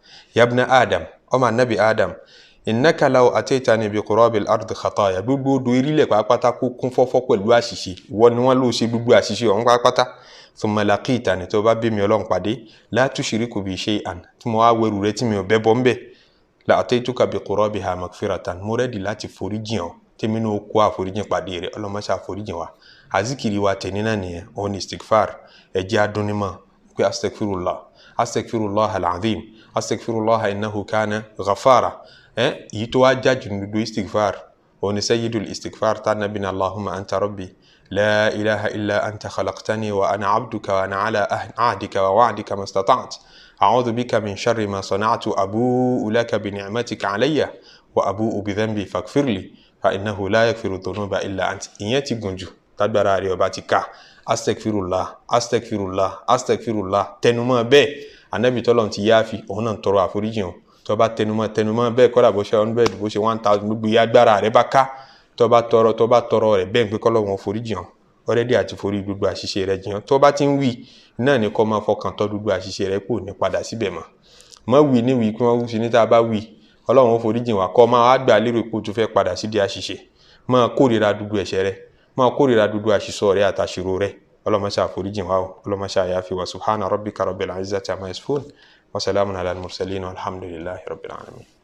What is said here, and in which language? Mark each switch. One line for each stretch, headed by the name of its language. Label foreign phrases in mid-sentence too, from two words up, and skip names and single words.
Arabic: يا ابن آدم,
Yoruba: ọmọ Ànábì Adam,
Arabic: إنك لو أتيتني بقراب الأرض خطايا,
Yoruba: gbogbo odò irílẹ̀ pátápátá kó kún fọ́fọ́ pẹ̀lú àṣìṣe, ìwọ ni wọ́n ló ṣe gbogbo àṣìṣe ọ̀hún pátápátá.
Arabic: ثم لقيتني,
Yoruba: tó bá bí mi Ọlọ́run pàdé,
Arabic: لا تشرك بي شيئا,
Yoruba: tí mo wá wẹrù rẹ tí mi ò bẹ́ bọ́ ń bẹ̀,
Arabic: لأتيتك بقرابها مغفرة,
Yoruba: mo rẹ́dì láti foríjìn ọ́ tèmi náà kó àforíjìn pàdé rẹ̀. Ọlọ́run má ṣe àforíjìn wa. Àzíkiri wa tẹ̀ní náà nìyẹn, òun ni istighfar. ẹ jẹ́ adúnímọ̀ pé
Arabic: أستغفر الله العظيم، أستغفر الله إنه كان غفارا.
Yoruba: Èyí tó wá jájú ní gbogbo istighfar òun ni sayyidul istighfar tá Ànábì ní
Arabic: اللهم أنت ربي لا إله إلا أنت خلقتني وأنا عبدك وأنا على عهدك ووعدك ما استطعت أعوذ بك من شر ما صنعت أبوء لك بنعمتك علي وأبوء بذنبي فاغفر لي فإنه لا يغفر الذنوب إلا أنت.
Yoruba: Ìyẹn ti gùn jù tágbára rẹ̀ ọba ti ká.
Arabic: أستغفر الله، أستغفر الله، أستغفر الله,
Yoruba: tẹnumọ́ bẹ́ẹ̀. Ànábì tọ́lọ́run ti yááfì, òun náà ń tọrọ àforíjìn o. Tó bá tẹnumọ́ bẹ́ẹ̀, kódà bó ṣe 100, bó ṣe 1000, gbogbo agbára rẹ̀ bá ká, tó bá tọrọ rẹ̀ bẹ́ẹ̀ pé kọ́lọ́run foríjìn ọ́, ọ̀rẹ́dì àti forí gbogbo àṣìṣe rẹ̀ jìn ọ́. Tó bá ti ń wí náà ni kó máa fọkàn tọ́ gbogbo àṣìṣe rẹ̀ kò ní padà síbẹ̀ mọ́. Má wí ní wí pé wọ́n wí sí ní tá a bá wí Ọlọ́run foríjìn wa, kó máa wá gbà lérò pé tó fẹ́ padà sídìí àṣìṣe. Máa kórìíra gbogbo ẹ̀ṣẹ̀ rẹ̀, máa kórìíra gbogbo àṣìṣọ́ rẹ̀ àtàṣìrò rẹ̀. Ọlọ́run má ṣe àforíjìn wa o, Ọlọ́run má ṣe àyàfi wa.
Arabic: سبحان ربك رب العزة عما يصفون وسلام على المرسلين والحمد لله رب العالمين.